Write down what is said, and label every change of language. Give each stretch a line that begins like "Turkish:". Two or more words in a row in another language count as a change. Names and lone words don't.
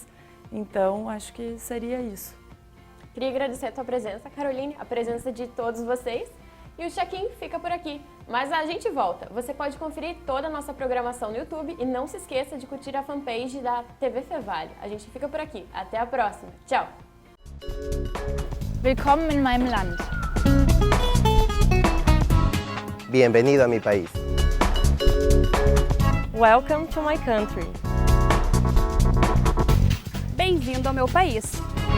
Portuguese: Então, acho que seria isso. Queria agradecer a tua presença, Caroline, a presença de todos vocês. E o check-in fica por aqui, mas a gente volta. Você pode conferir toda a nossa programação no YouTube e não se esqueça de curtir a fanpage da TV Fevale. A gente fica por aqui. Até a próxima. Tchau!
German: Willkommen in meinem Land.
Spanish: Bienvenido a mi país.
English: Welcome to my country.
Portuguese: Bem-vindo ao meu país.